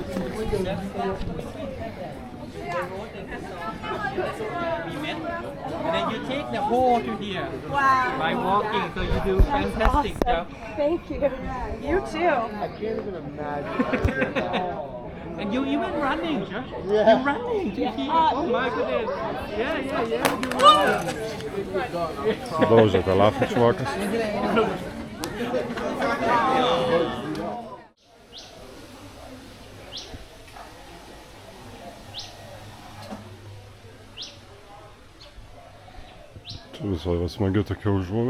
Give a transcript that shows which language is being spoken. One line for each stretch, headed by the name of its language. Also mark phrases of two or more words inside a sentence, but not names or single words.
English: And then you take the whole to here by walking, so you do fantastic stuff. Thank you. You too. And you even running, Josh. You're running to here. Oh my goodness. Yeah. You're running.
Lithuanian: Daužė kalafą čuvakas. Čia visai smagi tokia užuovė.